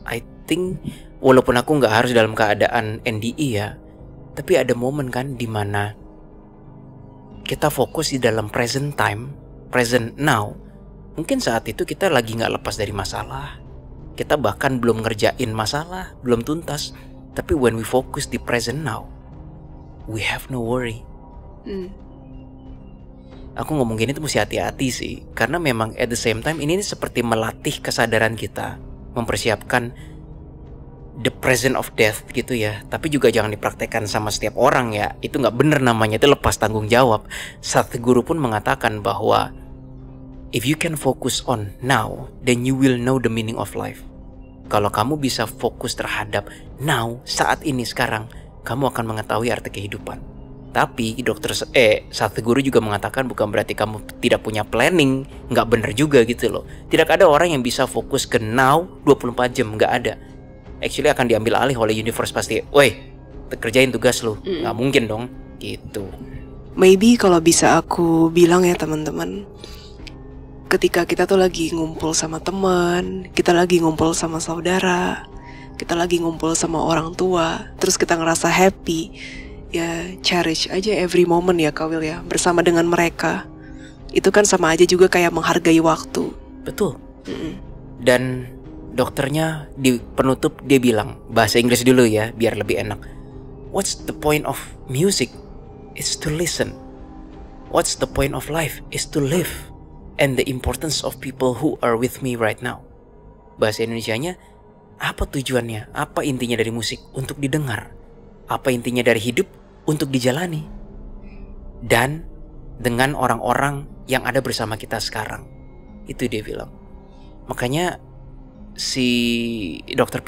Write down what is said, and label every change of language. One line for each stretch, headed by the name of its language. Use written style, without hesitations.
English: I think
Indonesian: walaupun aku nggak harus dalam keadaan NDE ya, tapi ada momen kan dimana kita fokus di dalam
English: present time, present now.
Indonesian: Mungkin saat itu kita lagi nggak lepas dari masalah. Kita bahkan belum ngerjain masalah, belum tuntas. Tapi
English: when we focus
Indonesian: di
English: present now, we have no worry.
Indonesian: Aku ngomong gini tuh mesti hati-hati sih, karena memang
English: at the same time
Indonesian: ini seperti melatih kesadaran kita, mempersiapkan
English: the present of death
Indonesian: gitu ya. Tapi juga jangan dipraktekkan sama setiap orang ya. Itu nggak bener namanya, itu lepas tanggung jawab. Satguru pun mengatakan bahwa
English: if you can focus on now, then you will know the meaning of life.
Indonesian: Kalau kamu bisa fokus terhadap now, saat ini, sekarang, kamu akan mengetahui arti kehidupan. Tapi Satguru juga mengatakan bukan berarti kamu tidak punya planning. Nggak bener juga gitu loh. Tidak ada orang yang bisa fokus ke now 24 jam, nggak ada.
English: Actually
Indonesian: akan diambil alih oleh universe pasti. Woi, kerjain tugas lu. Nggak mungkin dong, gitu.
English: Maybe
Indonesian: kalau bisa aku bilang ya teman-teman, ketika kita tuh lagi ngumpul sama teman, kita lagi ngumpul sama saudara, kita lagi ngumpul sama orang tua, terus kita ngerasa happy, ya cherish aja
English: every moment
Indonesian: ya Kak Will ya, bersama dengan mereka. Itu kan sama aja juga kayak menghargai waktu. Betul. Dan dokternya di penutup dia bilang, bahasa Inggris dulu ya biar lebih enak.
English: What's the point of music? It's to listen. What's the point of life? Is to live. And the importance of people who are with me right now.
Indonesian: Bahasa Indonesianya, apa tujuannya? Apa intinya dari musik? Untuk didengar. Apa intinya dari hidup? Untuk dijalani. Dan dengan orang-orang yang ada bersama kita sekarang. Itu dia bilang. Makanya si Dr.